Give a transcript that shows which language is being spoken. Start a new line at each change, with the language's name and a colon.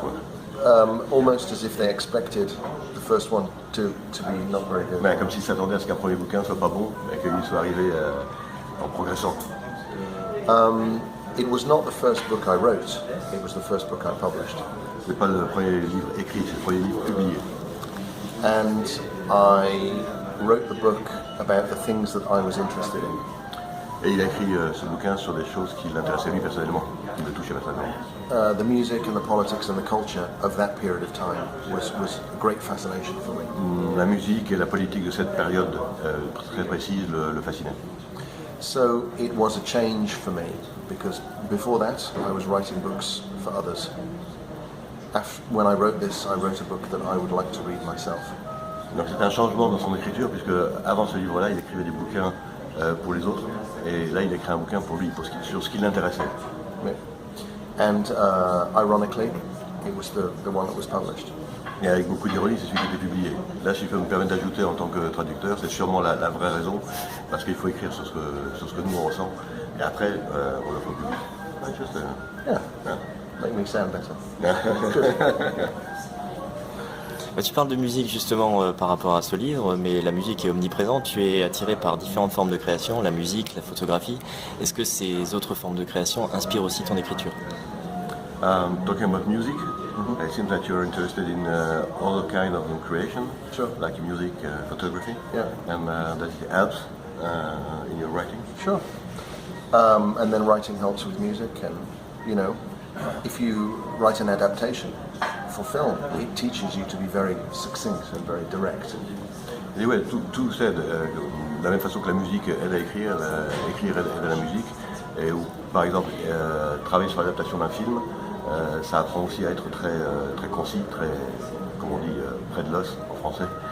French: Quoi.
English: Almost as if they expected the first one to be not very good.
French: Mais comme s'ils s'attendaient à ce qu'un premier bouquin soit pas bon, et qu'il soit arrivé en progressant.
English: It was not the first book I wrote, it was the first book I published.
French: C'est pas le premier livre écrit, c'est le premier livre publié.
English: And I wrote the book about the things that I was interested in.
French: Et il a écrit ce bouquin sur des choses qui l'intéressaient lui personnellement, qui le touchaient personnellement.
English: The music and the politics and the culture of that period of time was a great fascination for me.
French: La musique et la politique de cette période très précise le fascinaient.
English: So it was a change for me because before that I was writing books for others. When I wrote this, I wrote a book that I would like to read myself.
French: Donc c'est un changement dans son écriture, puisque avant ce livre-là, il écrivait des bouquins pour les autres, et là il écrit un bouquin pour lui, sur ce qui l'intéressait.
English: Yeah. And ironically, it was the one that was published.
French: Et avec beaucoup d'ironie, c'est celui qui a été publié. Là, si je peux me permettre d'ajouter en tant que traducteur, c'est sûrement la vraie raison, parce qu'il faut écrire sur ce que nous on ressent, et après on le fait publier.
English: Yeah. Make me sound better.
French: Tu parles de musique justement par rapport à ce livre, mais la musique est omniprésente. Tu es attiré par différentes formes de création, la musique, la photographie. Est-ce que ces autres formes de création inspirent aussi ton écriture?
English: Talking about music, it seems that you're interested in other kind of creation, Sure. like music, photography, Yeah. and that it helps in your writing. Sure. And then writing helps with music, and you know, if you write an adaptation for film, it teaches you to be very succinct and very direct.
French: Et ouais, tout s'aide. De la même façon que la musique aide à écrire, écrire aide à la musique. Et où, par exemple, travailler sur l'adaptation d'un film, ça apprend aussi à être très concis, très, comme on dit, près de l'os en français.